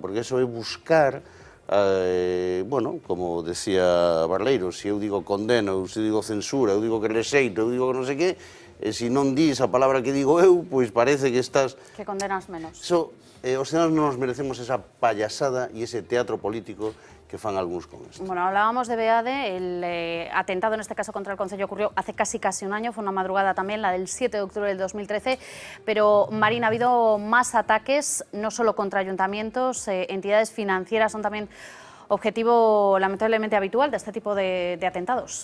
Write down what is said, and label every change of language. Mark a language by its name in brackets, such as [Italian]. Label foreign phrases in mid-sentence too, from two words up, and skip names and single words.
[Galician] Porque eso é buscar, bueno, como decía Barleiro, se eu digo condeno, se eu digo censura, eu digo que rexeito, eu digo que non sei que, e se non dis a palabra que digo eu, pois parece que estás... Que condenas menos. Os ciudadanos non nos merecemos esa payasada e ese teatro político que fan algúns con esto. [Spanish] Bueno, hablábamos de Beade, el atentado en este caso contra el Concello ocurrió hace casi un año, fue una madrugada también, la del 7 de octubre del 2013, pero Marina, ha habido más ataques, no solo contra ayuntamientos, entidades financieras son también objetivo lamentablemente habitual de este tipo de atentados.